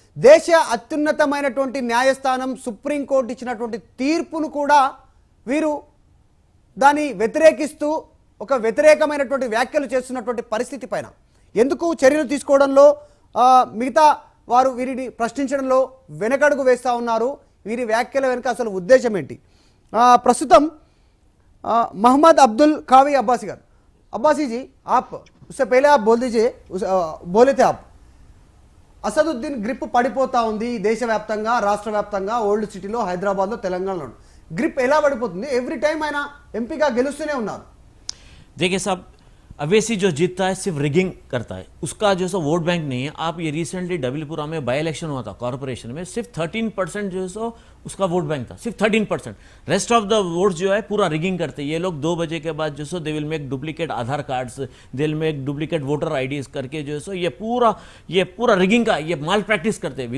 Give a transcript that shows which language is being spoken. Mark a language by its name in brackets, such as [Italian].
[Telugu] దేశ అత్యున్నతమైనటువంటి న్యాయస్థానం సుప్రీంకోర్టు ఇచ్చినటువంటి తీర్పును కూడా వీరు దాన్ని వ్యతిరేకిస్తూ ఒక వ్యతిరేకమైనటువంటి వ్యాఖ్యలు చేస్తున్నటువంటి పరిస్థితి పైన ఎందుకు చర్యలు తీసుకోవడంలో మిగతా వారు వీరిని ప్రశ్నించడంలో వెనకడుగు వేస్తూ ఉన్నారు? వీరి వ్యాఖ్యల వెనుక అసలు ఉద్దేశం ఏంటి? ప్రస్తుతం मोहम्मद अब्दुल कावी अब्बासी गाరు. [Hindi] अब्बासी जी, आप उससे पहले आप बोल दीजिए, बोले थे आप [Telugu] అసదుద్దీన్ గ్రిప్ పడిపోతా ఉంది దేశవ్యాప్తంగా, రాష్ట్ర వ్యాప్తంగా, ఓల్డ్ సిటీలో, హైదరాబాద్లో, తెలంగాణలో గ్రిప్ ఎలా పడిపోతుంది? ఎవ్రీ టైం ఆయన ఎంపీగా గెలుస్తూనే ఉన్నారు. [Hindi] देखिए साहब, अवेसी जो जीतता है सिर्फ रिगिंग करता है, उसका जो सो वोट बैंक नहीं है। आप ये रिसेंटली डबलीपुरा में बाई इलेक्शन हुआ था कॉर्पोरेशन में, सिर्फ 13% जो है सो उसका वोट बैंक था, सिर्फ 13%। [English] rest of the vote [Hindi] जो है पूरा रिगिंग करते हैं ये लोग। 2 बजे के बाद जो सो [English] they will make duplicate Aadhaar cards, they will make duplicate voter IDs [Hindi] करके जो है सो ये पूरा रिगिंग का ये माल प्रैक्टिस करते हैं।